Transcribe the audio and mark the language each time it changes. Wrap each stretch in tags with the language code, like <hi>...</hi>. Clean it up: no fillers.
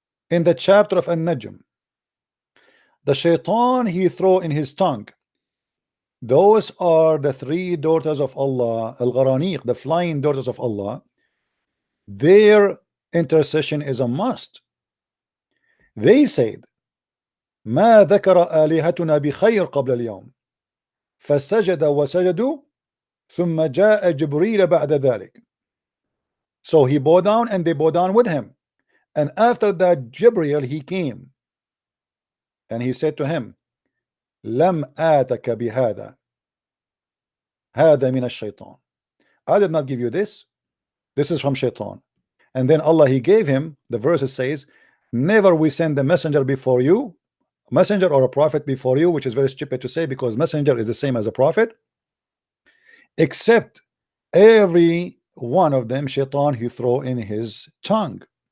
<en>in the chapter of An-Najm, the shaitan he throw in his tongue, those are the three daughters of Allah, Al-Gharaniq, the flying daughters of Allah. Their intercession is a must. They said,</en> <ar>ما ذكر آلهتنا بخير قبل اليوم فسجد وسجدوا ثم جاء جبريل بعد ذلك.</ar> <en>So he bowed down and they bowed down with him, and after that Jibril he came and he said to him,</en> <ar>لم آتك بهذا هذا من الشيطان.</ar> <en>I did not give you this. This is from shaitan. And then Allah he gave him, the verse says, never we send a messenger before you, messenger or a prophet before you, which is very stupid to say because messenger is the same as a prophet, except every one of them shaitan he throw in his tongue.</en>